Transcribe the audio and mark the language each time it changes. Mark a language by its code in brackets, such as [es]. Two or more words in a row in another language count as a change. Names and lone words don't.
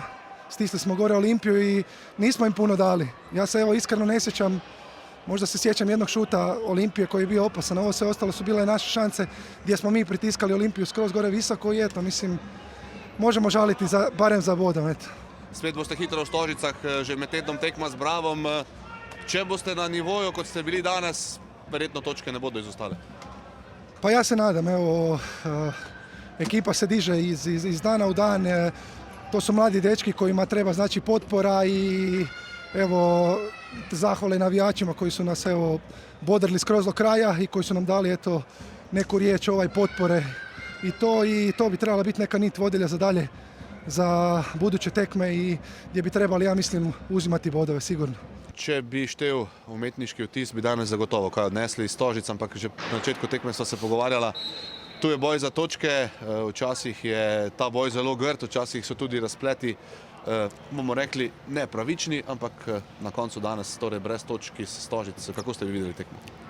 [hr] Stisli smo gore Olimpiju i nismo im puno dali. Ja se evo iskreno ne sjećam, možda se sjećam jednog šuta Olimpije koji je bio opasan. Ovo sve ostalo su bile naše šanse gdje smo mi pritiskali Olimpiju skroz gore visoko i eto, mislim, možemo žaliti barem za bodom. Eto. [sl] Spet boste hitro v Stožicah, že med tednom tekma z Bravom. Če boste na nivoju, kot ste bili danes, verjetno točke ne bodo izostale. [hr] Pa ja se nadam, evo, ekipa se diže iz dana u dan, to su mladi dečki kojima treba znači potpora i evo zahvale navijačima koji su nas evo bodrili skroz do kraja i koji su nam dali eto neku riječ potpore i to bi trebala biti neka nit vodilja za dalje za buduće tekme i gdje bi trebali, ja mislim, uzimati bodove sigurno. [sl] Če bi štel umetniški vtis, bi danes zagotovo kaj odnesli iz Stožic, ampak že na začetku tekme sva se pogovarjala. Tu je boj za točke, včasih je ta boj zelo grd, včasih so tudi razpleti, bomo rekli, nepravični, ampak na koncu danes torej brez točk iz Stožic. Kako ste vi videli tekmo?